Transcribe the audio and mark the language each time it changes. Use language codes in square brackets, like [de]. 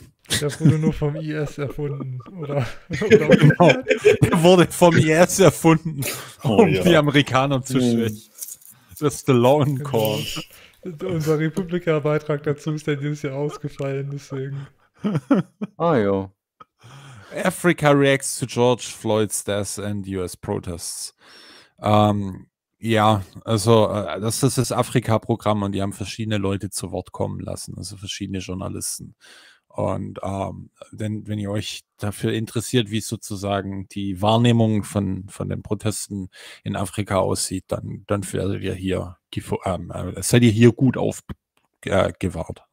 [de] Der wurde nur vom IS erfunden. Oder genau. Der wurde vom IS erfunden, die Amerikaner zu schwächen. Das ist The Long Call. Unser Republika-Beitrag dazu ist ja dieses Jahr ausgefallen, deswegen. Ah, ja. [en] Africa reacts to George Floyd's death and US protests. [de] Das ist das Afrika-Programm, und die haben verschiedene Leute zu Wort kommen lassen, also verschiedene Journalisten. Und wenn ihr euch dafür interessiert, wie sozusagen die Wahrnehmung von den Protesten in Afrika aussieht, dann seid ihr hier gut aufgewahrt.